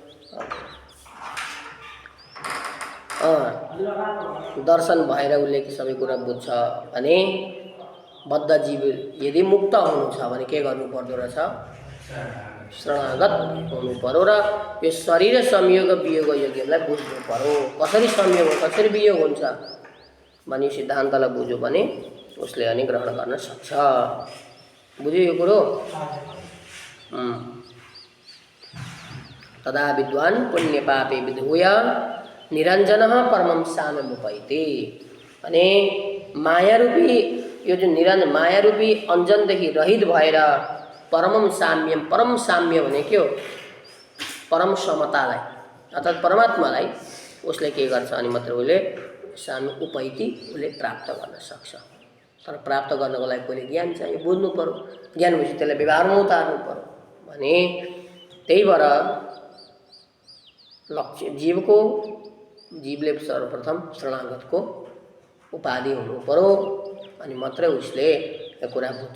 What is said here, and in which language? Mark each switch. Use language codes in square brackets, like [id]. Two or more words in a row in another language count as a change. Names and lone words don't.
[ne] दर्शन भएर उसले के सबै कुरा बुझ्छ भने बद्ध जीव यदि मुक्त हुनु छ भने के गर्नु पर्दो रहेछ? शरणागत हुनु पर्यो र यो शरीर संयोग वियोग योग्यलाई बुझ्नु पर्यो। कसरी संयोग हो, कसरी वियोग हुन्छ भन्ने सिद्धान्तलाई बुझ्यो भने उसले अनि ग्रहण गर्न सक्छ। बुझ्यो यो कुरो? [sa] तदा विद्वान पुण्य पापे विधूय निरंजन परमं साम्यमुपैति। [ne] अनि मायारूपी यो जुन निरञ्जन मायारूपी अञ्जनदेखि रहित भएर [sa] परमं साम्यम, [ne] परम साम्य भने के हो? परम समतालाई अर्थात् परमात्मालाई उसले के गर्छ अनि मात्र उसले [sa] साम्य उपैति [ne] उसले प्राप्त गर्न सक्छ। तर प्राप्त गर्नको लागि पहिले ज्ञान चाहियो, बुझ्नु पर्यो। ज्ञान भएपछि त्यसलाई व्यवहारमा उतार्नु पर्यो भने त्यही भएर लक्ष्य जीवले सर्वप्रथम शरणागतको उपाधि हुनु पर्यो अनि मात्रै उसले यो कुरा बुझ्छ।